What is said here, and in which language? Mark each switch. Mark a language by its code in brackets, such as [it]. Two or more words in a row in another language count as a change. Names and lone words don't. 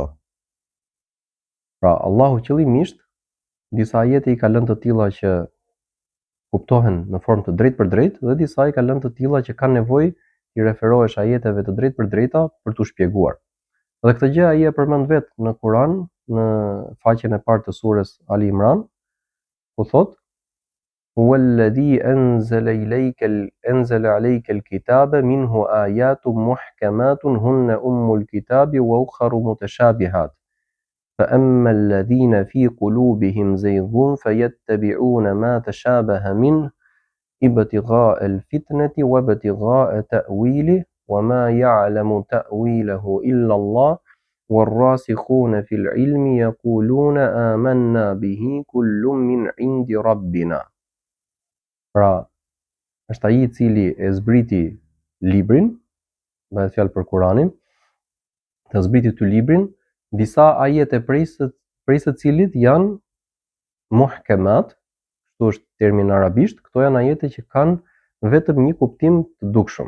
[sq] Pra, Allahu qëllimisht disa ajete i ka lënë të tilla që kuptohen në formë të drejtë për drejtë dhe disa i ka lënë të tilla që kanë nevojë i referohesh ajeteve të drejtë për drejta për t'u shpjeguar. Dhe këtë gjë ai e përmend vetë në Kur'an, në faqen e parë të surës Ali Imran, ku thotë: [ar] "هو الذي أنزل عليك الكتاب منه آيات محكمات هن أم الكتاب وأخر متشابهات. فأما الذين في قلوبهم زيغ فيتبعون ما تشابه منه ابتغاء الفتنة وابتغاء تأويله وما يعلم تأويله إلا الله والراسخون في العلم يقولون آمنا به كل من عند ربنا." [sq] Pra, është ai i cili e zbriti librin, bëhet fjalë për Kur'anin, të zbriti të librin, disa ajete prej së cilit janë muhkemat, këtu është termi në arabisht, këto janë ajete që kanë vetëm një kuptim të dukshëm.